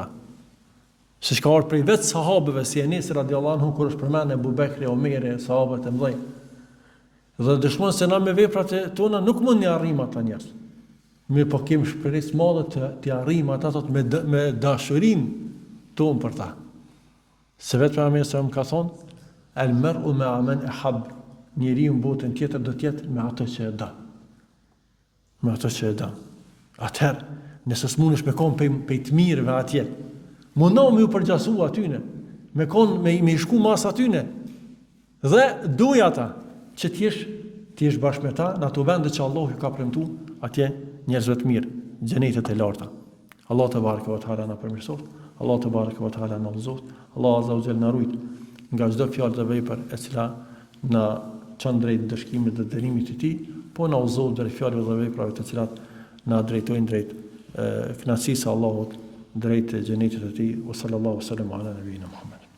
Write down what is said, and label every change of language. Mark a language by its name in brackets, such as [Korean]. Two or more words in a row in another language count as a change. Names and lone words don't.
[Albanian] Se shka orë prej vetë sahabëve, si Enes [Arabic] رضي الله عنه, [Albanian] kur është përmend Abu Bekri, Omeri, sahabët e mëdhenj, dhe dëshmon se na me veprat e tona nuk mund të arrijmë ata njerëz. Mirë po kemi shpresë madhe të arrijmë ata me dashurinë tonë për ta. Se vetë pejgamberi sa më ka thonë, [Arabic] المرء مع من أحب, [Albanian] njeriu në botën tjetër do të jetë me ato që e don. Me ato që e don. Atëherë, nëse smunesh me kon pe të mirëve atje, mundohu me u përgjasu atyne, me kon me shku mas atyne. Dhe duaj ata që ti jesh bashkë me ta në ato vende që Allahu ka premtuar atje njerëzve të mirë, xhenetet e larta. Allah [Arabic] تبارك وتعالى [Albanian] na përmirësoft. Allah [Arabic] تبارك وتعالى [Albanian] na lëzoft. Allah [Arabic] عز وجل [Albanian] na rujt nga çdo fjalë dhe vepër e cila na çon drejt dëshkimit dhe dërimit të tij, po na udhëzon drejt fjalëve dhe veprave të cilat na drejtojnë drejt kënaqësisë së Allahut, drejt xhenetit të tij. [Arabic] صلى الله عليه وسلم على نبينا محمد.